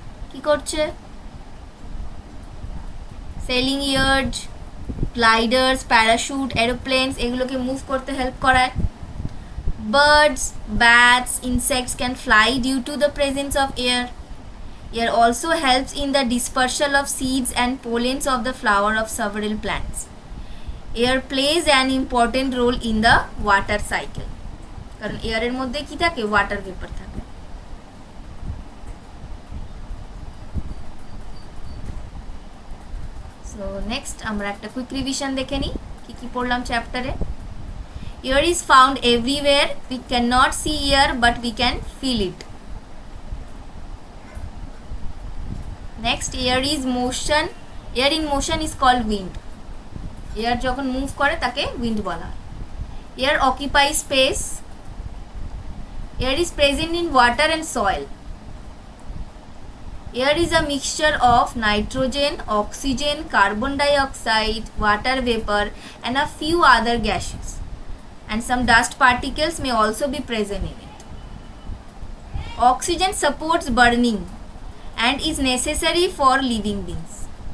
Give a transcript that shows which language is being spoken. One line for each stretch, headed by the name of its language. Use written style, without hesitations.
Bangla: কি করছে, selling yard, গ্লাইডার্স, parachute, এরোপ্লেনস, এগুলোকে মুভ করতে হেল্প করায়।
English: Birds, bats, insects can fly due to the presence of air. Air also helps in the dispersal of seeds and pollens of the flower of several plants. Air plays an important role in the water cycle.
Bangla: কারণ এয়ারের মধ্যে কি থাকে? Water vapour থাকে। So next আমরা একটা quick revision দেখে নিই কি কি পড়লাম চ্যাপ্টারে।
English: Air is found everywhere. We cannot see air, but we can feel it. Next, air is motion. Air in motion is called wind.
Bangla: Air যখন মুভ করে তাকে wind বলা হয়।
English: Air occupies space. Air is present in water and soil. Air is a mixture of nitrogen, oxygen, carbon dioxide, water vapor, and a few other gases. And some dust particles may also be present in it. Oxygen supports burning and is necessary for living beings.